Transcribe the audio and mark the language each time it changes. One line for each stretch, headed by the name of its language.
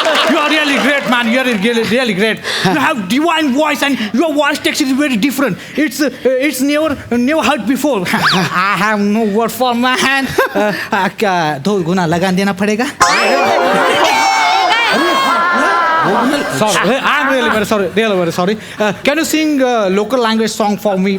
English: You are really great, man. You are really great. You have divine voice, and your voice texture is very different. It's never heard before. I have no word for my hand.
Hindi: दो गुना लगान देना पड़ेगा.
English: Sorry, I'm really very sorry. Can you sing local language song for me?